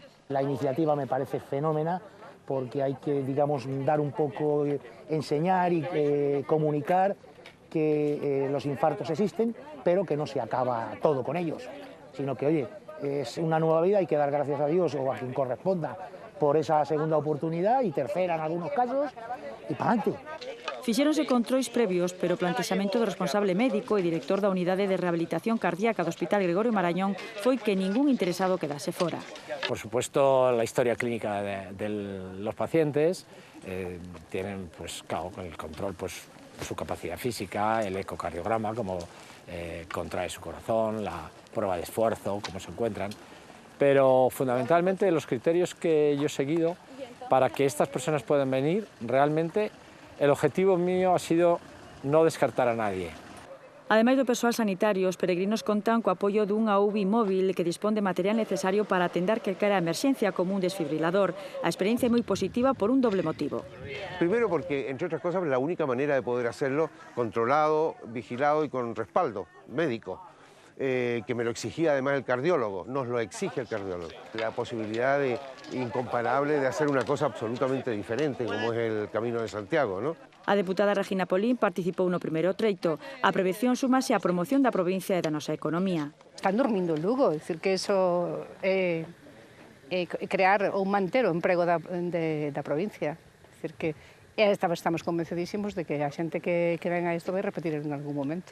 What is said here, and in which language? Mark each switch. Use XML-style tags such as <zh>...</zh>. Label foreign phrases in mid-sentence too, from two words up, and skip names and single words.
<es>La iniciativa me parece fenómena porque hay que, digamos, dar un poco, enseñar y comunicar que los infartos existen, pero que no se acaba todo con ellos, sino que, oye, es una nueva vida, hay que dar gracias a Dios o a quien corresponda por esa segunda oportunidad y tercera en algunos casos, y para adelante.</es> <gl>Fixéronse controis previos, pero o plantexamento do responsable médico e director da Unidade de Rehabilitación Cardíaca do Hospital Gregorio Marañón foi que ningún interesado quedase fora.</gl> <es>Por supuesto, la historia clínica de los pacientes tienen, pues, claro, el control, pues, su capacidad física, el ecocardiograma, cómo contrae su corazón, la prueba de esfuerzo, cómo se encuentran. Pero fundamentalmente los criterios que yo he seguido para que estas personas puedan venir, realmente el objetivo mío ha sido no descartar a nadie.</es> <gl>Ademais do persoal sanitario, os peregrinos contan co apoio dunha UBI móvil que dispón de material necesario para atender calquera emerxencia como un desfibrilador. A experiencia é moi positiva por un doble motivo.</gl> <es>Primero porque, entre otras cosas, la única manera de poder hacerlo controlado, vigilado y con respaldo médico, que me lo exigía además el cardiólogo, nos lo exige el cardiólogo. La posibilidad incomparable de hacer una cosa absolutamente diferente, como es el Camino de Santiago, ¿no?</es> <gl>A deputada Regina Polín participou no primeiro treito. A prevención súmase á promoción da provincia e da nosa economía. Están dormindo en Lugo, é dicir que iso é crear ou manter o emprego da provincia. É dicir que estamos convencidísimos de que a xente que ven a isto vai repetir en algún momento.</gl>